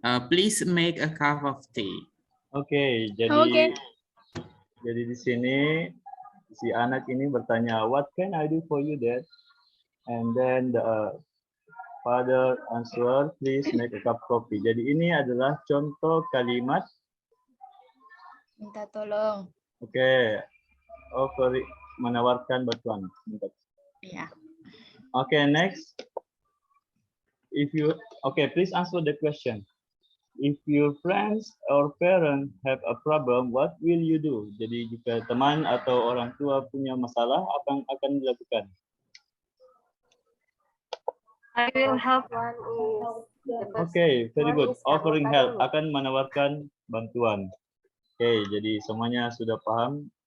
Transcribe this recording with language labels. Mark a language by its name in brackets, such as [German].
[English] Please make a cup of tea. [Indonesian] Oke, jadi Oke. jadi di sini si anak ini bertanya, [English] what can I do for you, Dad? And then the father answer, please make a cup of coffee. [Indonesian] Jadi ini adalah contoh kalimat. Minta tolong. Oke, menawarkan bantuan. Ya. [English] Okay, next. Please answer the question. If your friends or parents have a problem, what will you do? [Indonesian] Jadi jika teman atau orang tua punya masalah, apa yang akan dilakukan? [English] I will help one Okay, very good. Offering help, [Indonesian] akan menawarkan bantuan. Oke, jadi semuanya sudah paham.